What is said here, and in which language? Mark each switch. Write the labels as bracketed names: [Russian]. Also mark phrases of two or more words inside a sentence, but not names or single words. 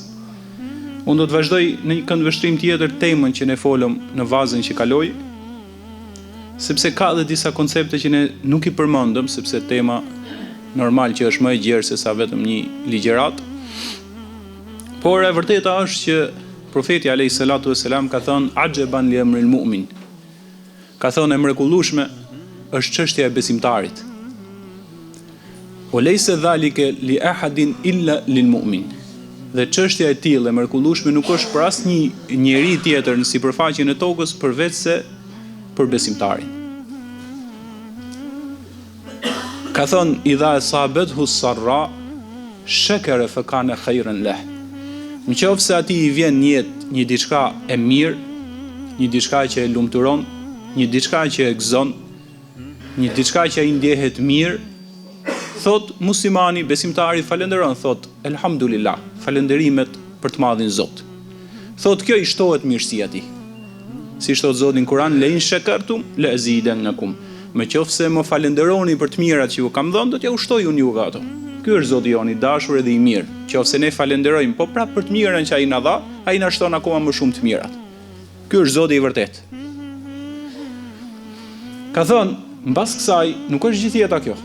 [Albanian] Unë do të vazhdoj në një këndvështrim tjetër temën që ne folëm në vazën që kaloi, sepse ka dhe disa koncepte që ne nuk i përmendëm, sepse tema normal që është më e gjerë se sa vetëm një ligjërat. Por e vërteta është që profeti [Arabic] عليه الصلاة والسلام [Albanian] ka thënë [Arabic] عجبا لأمر المؤمن. [Albanian] Ka thënë e mrekullueshme është çështja e besimtarit. [Arabic] وليس ذلك لأحد إلا للمؤمن. [Albanian] Dhe çështja e tillë e mrekullueshme nuk është për asnjë njeri tjetër në sipërfaqen e tokës përveç se për besimtarin. Ka thënë [Arabic] إذا أصابته سراء شكر فكان خيرا له. [Albanian] Në qoftë se ati i vjen një diçka e mirë, një diçka që e lumturon, një diçka që e gëzon, një diçka që ai ndjehet mirë, thot muslimani, besimtari falenderon, thot elhamdulillah, falenderimet për të madhin Zot. Thot kjo i shtohet mirësia tij. Si thot Zoti në Kur'an, [Arabic] لئن شكرتم لأزيدنكم. [Albanian] Në qoftë se më falenderoni për të mirat që ju kam dhënë, do t'ja ushtoj unë juve ato. Ky është Zoti jon i dashur edhe i mirë. Qofse ne falenderojmë po prapë për të mirën që ai na dha, ai na shton akoma më shumë të mirat. Ky është Zoti i vërtet. Ka thënë, mbas kësaj nuk është gjithë jeta kjo.